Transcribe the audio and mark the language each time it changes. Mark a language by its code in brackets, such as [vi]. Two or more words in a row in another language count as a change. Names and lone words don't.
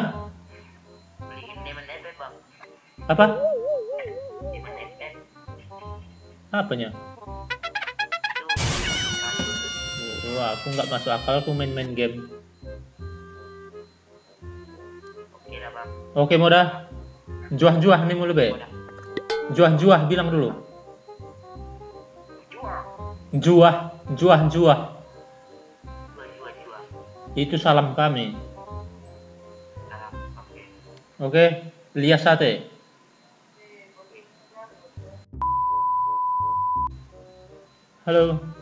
[id] Beliin Demon FF bang. Apa? Demon FF. Apanya? Oh, aku nggak masuk akal, aku main-main game. Oke lah bang. Oke, Moda. Juah-juah nih mulu be. Juah-juah bilang dulu. Jual. Juah. Jual. Itu salam kami. Salam. Oke. Oke, lias sate. Halo.